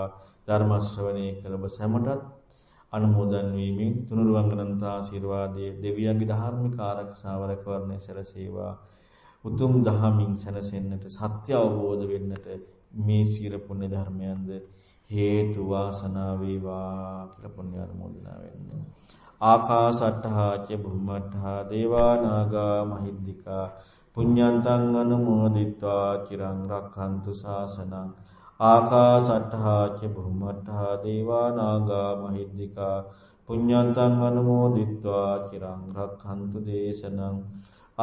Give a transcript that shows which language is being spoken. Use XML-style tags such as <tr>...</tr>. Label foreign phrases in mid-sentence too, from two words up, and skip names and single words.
<si>ධර්ම ශ්‍රවණය කළ ඔබ සැමටත් අනුමෝදන් වීමෙන් තුනුරුවන්ගනන්ත ආශිර්වාදයේ දෙවියන්ගේ ධාර්මික ආරක්ෂාව රැකවරණය සැලසේවා. උතුම් දහමින් සැනසෙන්නට, සත්‍ය අවබෝධ වෙන්නට මේ සියලු පුණ්‍ය ධර්මයන්ද හේතු වාසනා වේවා කියලා පුණ්‍ය අනුමෝදනා වෙන්න.</si> <pi>ආකාසට්ඨා ච බුම්මට්ඨා දේවා නාග මහිද්దికා පුඤ්ඤන්තං අනුමෝදිත්වා චිරං රක්ඛන්තු ශාසනං. ආකාසට්ඨා ච බුම්මට්ඨා දේවා නාග මහිද්దికා පුඤ්ඤන්තං අනුමෝදිත්වා චිරං රක්ඛන්තු දේශනං.</pi>